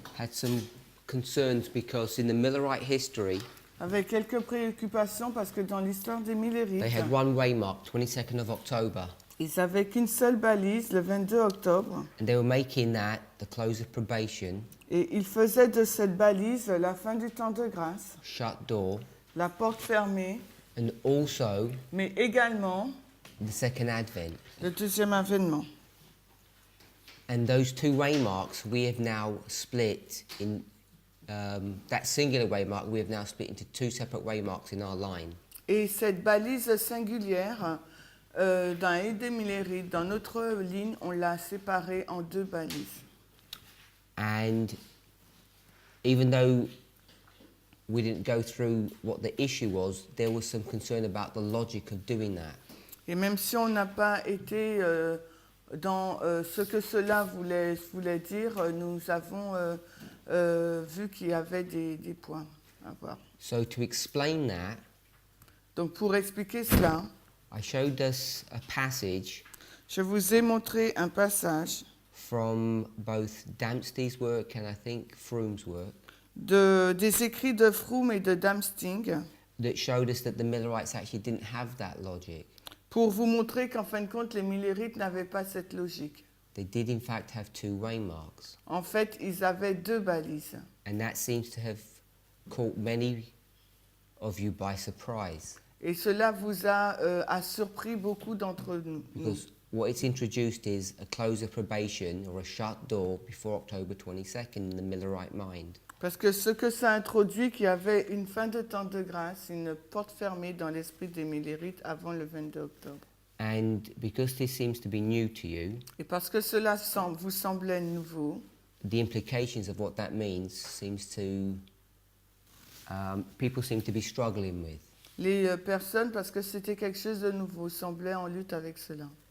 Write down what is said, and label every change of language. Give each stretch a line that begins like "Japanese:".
English: had some concerns because in the Millerite history,
French: avait quelques préoccupations parce que dans l'histoire des
English: they
French: Millérites,
English: had one waymark, 22nd of October,
French: ils n'avaient qu'une seule balise, le 22 octobre,
English: and they were making that the close of probation,
French: et ils faisaient de cette balise la fin du temps de grâce,
English: shut door,
French: la porte fermée,
English: and also
French: mais également
English: the second advent.
French: le deuxième avènement.
English: And those two waymarks we have now split in, that singular waymark we have now split into two separate waymarks in our line.
French: Et cette balise singulière, dans l'île des Millérites, dans notre ligne, on l'a séparée en deux balises.
English: And even though we didn't go through what the issue was, there was some concern about the logic of doing that.
French: Et même si on n'a pas été dans ce que cela voulait dire, nous avons vu qu'il y avait des points à voir.
English: So to explain that,
French: Donc pour expliquer cela,
English: I showed us a passage
French: je vous ai montré un passage
English: from both Dempsey's work and I think Froome's work
French: des écrits de Froome et de Damsting
English: that showed us that the Millerites actually didn't have that logic.
French: pour vous montrer qu'en fin de compte, les Millérites n'avaient pas cette logique.
English: They did in fact have two waymarks.
French: En fait, ils avaient deux balises.
English: And that seems to have caught many of you by surprise.
French: Et cela vous a surpris beaucoup d'entre nous.
English: Because what it's introduced is a close of probation or a shut door before October 22nd in the Millerite mind.
French: Parce que ce que ça introduit, qu'il y avait une fin de temps de grâce, une porte fermée dans l'esprit des Millérites avant le 22 octobre.
English: And because this seems to be new to you,
French: Et parce que cela vous semblait nouveau,
English: the implications of what that means seems to, people seem to be struggling with.
French: les personnes, parce que c'était quelque chose de nouveau, semblaient en lutte avec cela.